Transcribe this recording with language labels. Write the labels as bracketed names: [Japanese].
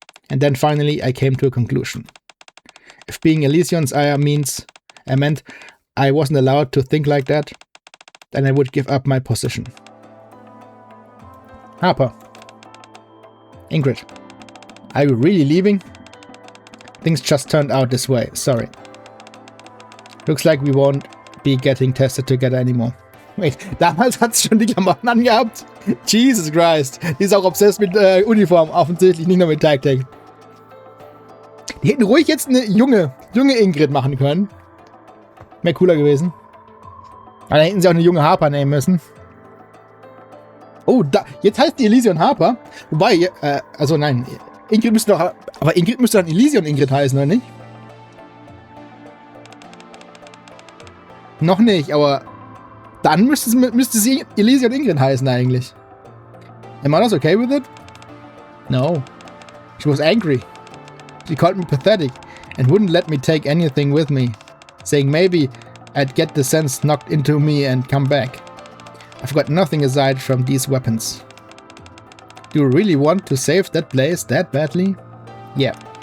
[English] And then finally, I came to a conclusion. If being Elysion's Eye meant I wasn't allowed to think like that, then I would give up my position. Harper. Ingrid. Are you really leaving? Things just turned out this way, sorry. Looks like we won't be getting tested together anymore. [German] Wait, damals hat sie schon die Klamotten angehabt? Jesus Christ. Die ist auch obsessed mit Uniform, offensichtlich nicht nur mit Tag Tank. Die hätten ruhig jetzt eine junge Ingrid machen können. Wäre cooler gewesen. Aber da hätten sie auch eine junge Harper nehmen müssen. Oh, jetzt heißt die Elysion Harper. Wobei, also nein, Ingrid müsste doch, aber Ingrid müsste dann Elysion Ingrid heißen, oder nicht? Noch nicht, aber Dann müsste sie Elysian Ingrid heißen eigentlich. [English] Am Mother's okay with it? No. She was angry. She called me pathetic and wouldn't let me take anything with me, saying maybe I'd get the sense knocked into me and come back. I've got nothing aside from these weapons. Do you really want to save that place that badly? Yeah.